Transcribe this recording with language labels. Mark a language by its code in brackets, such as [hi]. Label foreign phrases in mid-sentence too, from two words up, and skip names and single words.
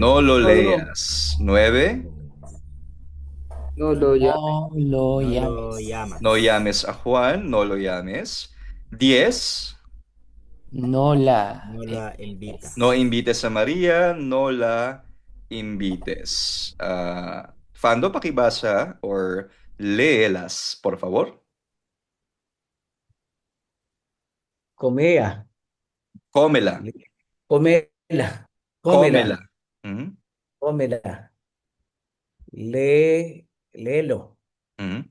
[es] No lo No. leas. 9, No lo llames. No lo No lo llames. llamas. no llames a Juan. No lo llames. 10, No la No la invitas. no invites a María. No la invites. Fando, pakibasa or léelas, por favor. Comea. Cómela. Comela. Cómela. Cómela. ¿Mm? Cómela. Léelo. ¿Mm?